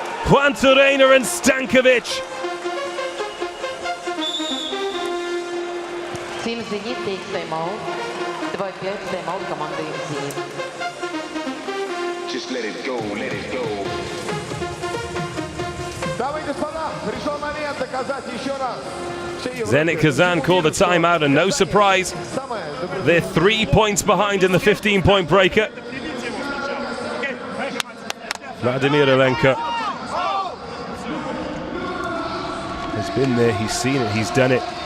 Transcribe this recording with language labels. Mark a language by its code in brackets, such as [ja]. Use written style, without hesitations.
[en] Juan Torreira and Stankovic. Team Zenit takes timeout. [ru] 2-5 timeout команды Zenit. [en] Just let it go, let it go. [ru] Дамы и господа, пришел момент доказать еще раз. [en] Zenit Kazan called the timeout, and no surprise, they're 3 points behind in the 15-point breaker. Vladimir Olenka has been there, he's seen it, he's done it.